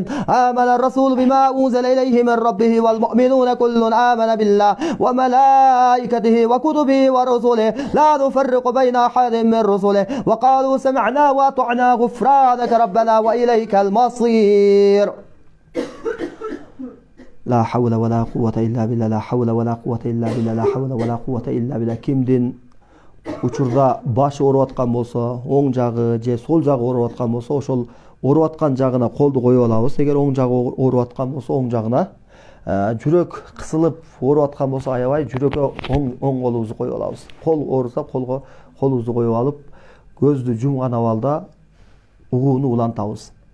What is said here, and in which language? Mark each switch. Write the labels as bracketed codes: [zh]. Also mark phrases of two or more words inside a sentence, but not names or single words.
[ar] آمن الرسول بما أنزل إليه من ربه والمؤمنون كل آمن بالله وملائكته وكتبه ورسله لا نفرق بين أحد من رسله وقالوا سمعنا وأطعنا غفرانك ربنا وإليك المصير. لا حول ولا قوة إلا بالله. لا حول ولا قوة إلا بالله. لا حول ولا قوة إلا بالله. [ky] Kimdin учурда башы ооруп аткан болсо, оң жагы же сол жагы ооруп аткан болсо, ошол ооруп аткан жагына колду коюп алабыз. Эгер оң жагы ооруп аткан болсо, оң жагына жүрөк кысылып ооруп аткан болсо, аябай жүрөккө оң колубузду коюп алабыз. Кол ооруса колубузду коюп алып, көздү жумган абалда угууну улантабыз.